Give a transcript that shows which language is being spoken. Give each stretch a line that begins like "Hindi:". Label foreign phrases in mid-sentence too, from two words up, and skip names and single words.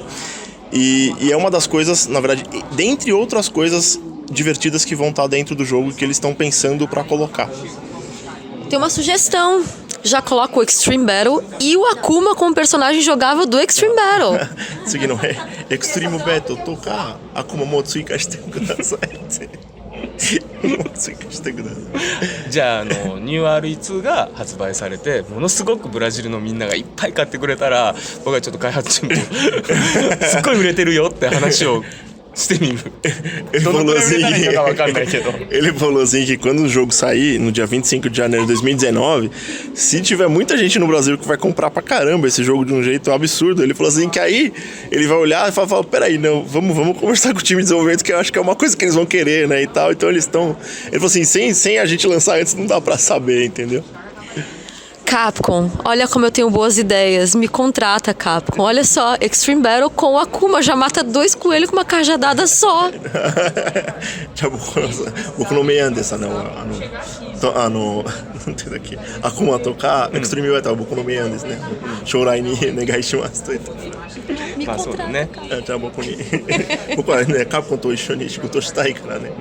Portuguese: E é uma das coisas, na verdade, dentre outras coisas divertidas que vão estar dentro do jogo que eles estão pensando para colocar. Tem uma sugestão. Já coloca o Extreme Battle e o Akuma como personagem jogável do Extreme Battle.
Japanese: 次の Extreme Battle とかAkumaも追加してくださいって追加してください。じゃあニュー RE2 が発売されてものすごくブラジルのみんながいっぱい買ってくれたら、僕はちょっと開発チームとすっごい売れてるよって話をしてみる。
Portuguese: Ele falou assim que quando o jogo sair, no dia 25 de janeiro de 2019, se tiver muita gente no Brasil que vai comprar pra caramba esse jogo de um jeito absurdo, ele falou assim que aí ele vai olhar e falar, peraí, não, vamos conversar com o time de desenvolvimento, que eu acho que é uma coisa que eles vão querer, né, e tal. Então eles estão... Ele falou assim, sem a gente lançar antes não dá pra saber, entendeu? Capcom, olha como eu tenho boas ideias. Me contrata, Capcom. Olha só, Extreme Battle com o Akuma. Já mata 2 coelhos com uma cajadada só.
Japanese: じゃあ僕のメインですなんていうんだっけ、Akuma とか Extreme Battle は僕のメインですね。将来にお願いしますと言って。そうだね。じゃあ僕はね、カプコンと一緒に仕事したいからね。